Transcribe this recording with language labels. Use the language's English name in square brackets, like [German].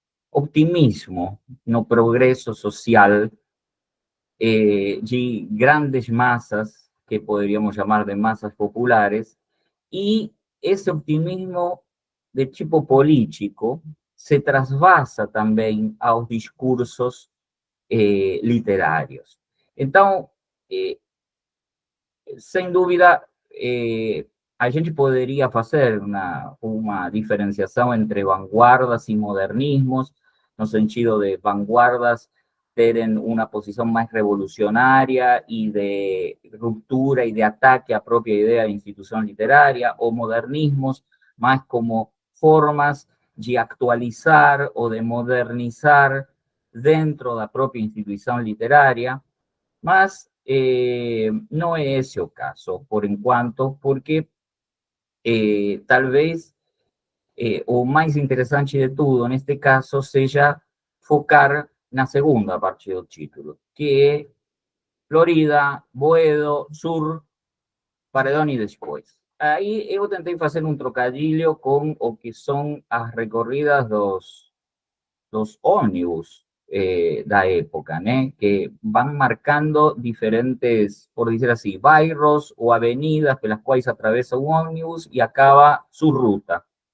[Spanish] optimismo no progreso social de grandes masas, que podríamos llamar de masas populares, y ese optimismo de tipo político se trasvasa también a los discursos literarios. [Portuguese] Entonces, sem dúvida, a gente poderia fazer uma diferenciação entre vanguardas e modernismos, no sentido de vanguardas terem uma posição mais revolucionária e de ruptura e de ataque à própria ideia de instituição literária, ou modernismos mais como formas de actualizar ou de modernizar dentro da própria instituição literária, [Spanish] mas no es ese el caso, por en cuanto, porque tal vez o más interesante de todo en este caso sea [Portuguese] focar na [Spanish] segunda parte del título, que es Florida, Boedo, Sur, Paredón y después. Ahí yo tenté hacer un trocadillo con o que son las recorridas dos ómnibus da época, ¿no? Que van marcando diferentes, por decir así, bairros o avenidas por las cuales atraviesa un ómnibus y acaba su ruta.